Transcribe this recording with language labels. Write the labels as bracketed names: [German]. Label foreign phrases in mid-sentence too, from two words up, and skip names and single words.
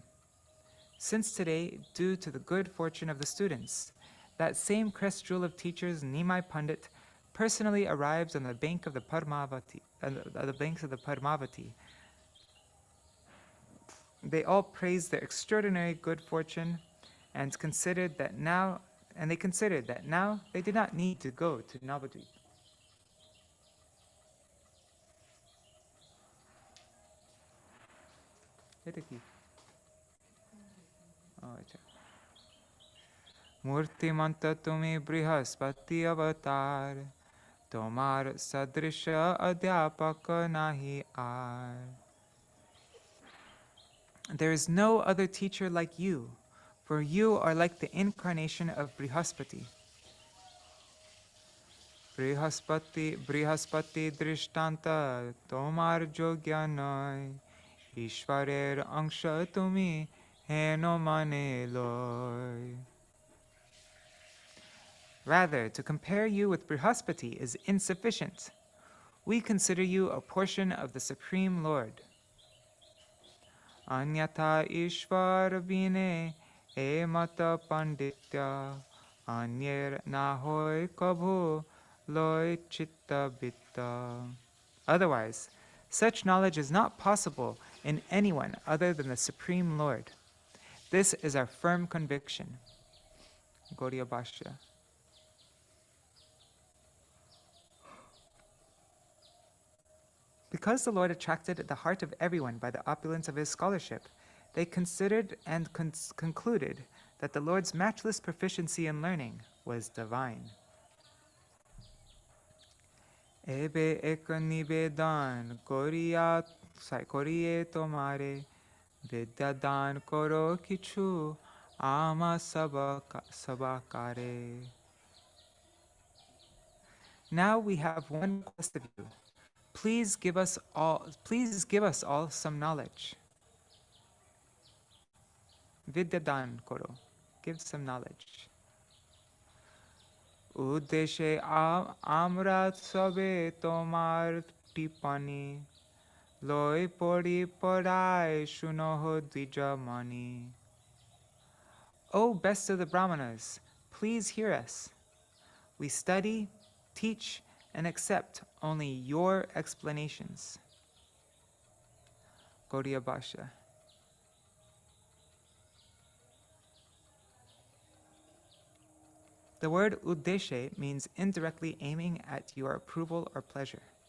[English] Since today, due to the good fortune of the students, that same crest jewel of teachers, Nimāi Pandit, personally arrives on the bank of the Padmavati. They all praised their extraordinary good fortune and considered that now they did not need to go to Navadvip. [Bangla] মূর্তিমন্ত তুমি বৃহস্পতি অবতার, তোমার সদৃশ অধ্যাপক নাহি আর. [English] There is no other teacher like you, for you are like the incarnation of Brihaspati. [Bangla] বৃহস্পতি দৃষ্টান্ত তোমার যোগ্য নাই, ঈশ্বরের অংশ তুমি হেন মনে লয়. [English] Rather, to compare you with Brihaspati is insufficient. We consider you a portion of the Supreme Lord. [Bangla] অন্যথা ঈশ্বর বিনে এমত পাণ্ডিত্য, অন্যের নহয় কভু লয় চিত্ত বিত্ত. [English] Otherwise, such knowledge is not possible in anyone other than the Supreme Lord. This is our firm conviction. Gaudiya Bhashya. Because the Lord attracted the heart of everyone by the opulence of his scholarship, they considered and concluded that the Lord's matchless proficiency in learning was divine. [Bangla] এবে এক নিবেদন করিয়ে তোমারে, বিদ্যা দান কর কিছু আমা সবাকারে. [English] Now we have one request of you. Please give us all some knowledge. [Bangla] বিদ্যা দান কর. [English] Give some knowledge. [Bangla] উদ্দেশে আমরা সবে তোমার টিপ্পনী, লয় পড়ি পড়াই শুনহ দ্বিজমণি. [English] O best of the Brahmanas, please hear us. We study, teach, and accept only your explanations. Gaudiya Bhashya. The word uddeshe means indirectly aiming at your approval or pleasure.